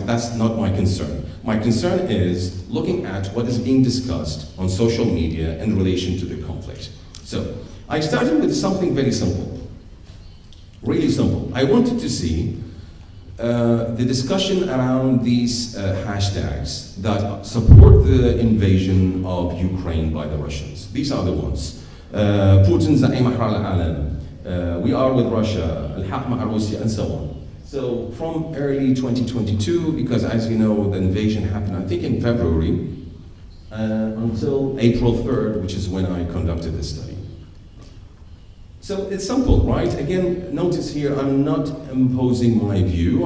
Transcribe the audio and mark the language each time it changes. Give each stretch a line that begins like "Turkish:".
English: That's not my concern. My concern is looking at what is being discussed on social media in relation to the conflict. So, I started with something very simple, really simple. I wanted to see the discussion around these hashtags that support the invasion of Ukraine by the Russians. These are the ones.
Arabic: Putin زعيم أحرار العالم.
English: We are with Russia,
Arabic: الحق مع روسيا,
English: and so on. So from early 2022, because as you know, the invasion happened, I think in February, until April 3rd, which is when I conducted this study. So it's simple, right? Again, notice here, I'm not imposing my view.